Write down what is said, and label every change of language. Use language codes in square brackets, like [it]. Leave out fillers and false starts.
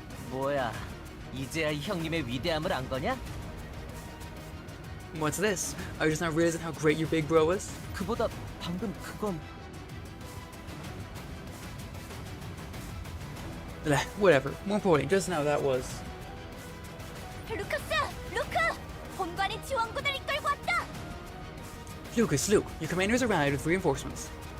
[ko] 뭐야, 이제야 형님의 위대함을 안 거냐? [en] What's this? Are you just not realizing how great your big bro is? [ko] 그보다 방금 그건 [en] Whatever. More importantly, just now that was... [ko] 루카스! 루크! 본관의 지원군을 이끌고 왔다! [en] Lucas, Luke, your commander has arrived with reinforcements.